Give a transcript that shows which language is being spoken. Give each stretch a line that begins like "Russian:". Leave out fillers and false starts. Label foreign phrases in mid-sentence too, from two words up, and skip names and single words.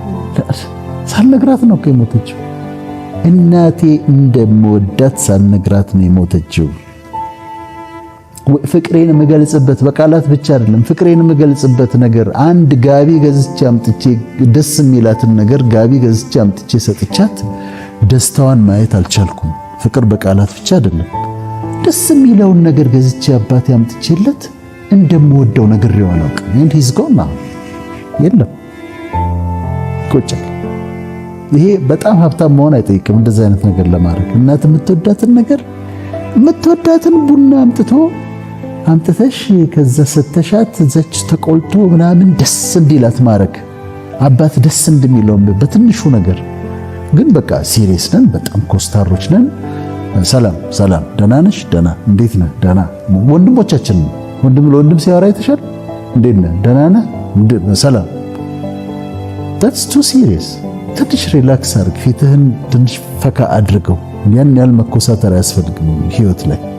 Amharic: ሳልነግራት ነው እኮ የሞተችው። እናቴ እንደምወዳት ሳልነግራት ነው የሞተችው። ፍቅሬን የምገልጽበት በቃላት ብቻ አይደለም። ፍቅሬን የምገልጽበት ነገር አንድ ጋቢ ገዝቼ አምጥቼ ደስ የሚላትን ነገር ጋቢ ገዝቼ አምጥቼ ሰጥቻት ደስታዋን ማየት አልቻልኩም። ፍቅር በቃላት ብቻ አይደለም። ደስ የሚለውን ነገር ገዝቼ አባቴ አምጥቼለት እንደምወደው ነግሬው አላውቅም።
English: and he's gone now
Amharic: የለም ቆጨል። ይሄ በጣም ሀብታም መሆን አይጠይቅም እንደዚህ አይነት ነገር ለማድረግ። እናት የምትወዳትን ነገር የምትወዳትን ቡና አምጥቶ አምጥተሽ ከዛ ሰተሻት ዘች ተቆልቶ ምናምን ደስ እንዲላት ማረክ አባት ደስ እንደሚለው በትንሹ ነገር ግን በቃ ሲሪየስ ነን፣ በጣም ኮስታሮች ነን። ሰላም ሰላም፣ ደህና ነሽ? ደህና። እንዴት ነህ? ደህና። ወንድሞቻችን ወንድም ለወንድም ሲያወራ ይተሻል። እንዴት ነህ? ደህና ነህ? ሰላም።
English: that's too serious።
Amharic: ትንሽ ሪላክስ አድርግ፣ ፊትህን ትንሽ ፈካ አድርገው። ያን ያህል መኮሳተር አያስፈልግም ህይወት ላይ